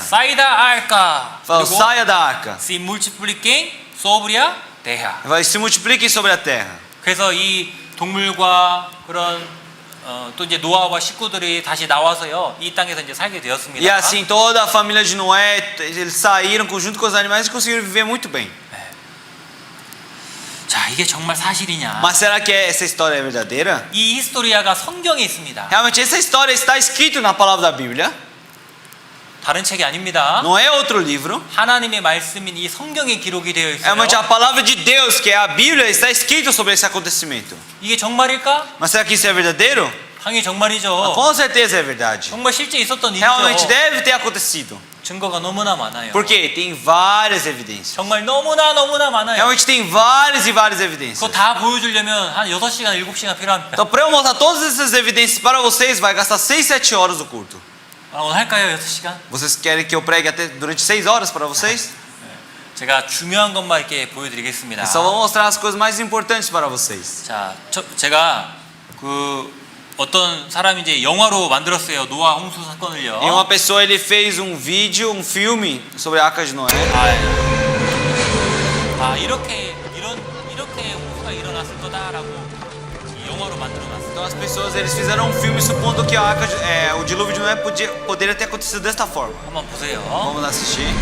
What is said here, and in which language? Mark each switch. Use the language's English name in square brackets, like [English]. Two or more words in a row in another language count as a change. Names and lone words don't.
[Portuguese] saia da arca. Falou, [Korean] 그리고 [Portuguese] saia da arca. si multipliquem sobre a terra. Vai se multipliquem sobre a terra. [Korean] 그래서 이 동물과 그런 또 이제 노아와 식구들이 다시 나와서요, 이 땅에서 이제 살게 되었습니다. [Portuguese] E assim toda a família de Noé, eles saíram junto com os animais e conseguiram viver muito bem. [Korean] 자, 이게 정말 사실이냐? [Portuguese] Mas será que essa história é verdadeira? [Korean] 이 히스토리아가 성경에 있습니다. [Portuguese] Realmente essa história está escrita na palavra da Bíblia. [Korean] 다른 책이 아닙니다. [Portuguese] Não é outro livro. [Korean] 하나님의 말씀인 이 성경에 기록이 되어 있어요. [Portuguese] Realmente a palavra de Deus, que é a Bíblia, está escrito sobre esse acontecimento. [Korean] 이게 정말일까? [Portuguese] Mas será que isso é verdadeiro? [Korean] 당연히 정말이죠. [Portuguese] Com certeza é verdade. [Korean] 정말 실제 있었던 [Portuguese] Realmente [Korean] 일이죠. [Portuguese] deve ter acontecido. [Korean] 증거가 너무나 많아요. [Portuguese] Porque tem várias evidências. [Korean] 정말 너무나 많아요. [Portuguese] Realmente tem várias e várias evidências. [Korean] 그거 다 보여주려면 한 6시간, 7시간 필요합니다. [Portuguese] Então, para eu mostrar todas essas evidências para vocês, vai gastar 6, 7 horas do culto. [Korean] 오늘 할까요? 6시간? [Portuguese] Vocês querem que eu pregue até durante 6 horas para vocês? [Korean] 제가 중요한 것만 이렇게 보여드리겠습니다. [Portuguese] Eu só vou mostrar as coisas mais importantes para vocês. [Korean] 자, 제가 그 어떤 사람이 이제 영화로 만들었어요. 노아 홍수 사건을요. [Portuguese] E uma pessoa ele fez um vídeo, um filme sobre a Arca de Noé. [Korean] 이렇게 홍수가 일어났을 거다라고 영화로 만들어놨어요. [Portuguese] Então as pessoas eles fizeram um filme supondo que a arca o dilúvio de Noé poderia ter acontecido desta forma. [Korean] 한번 보세요. [Portuguese] Vamos assistir.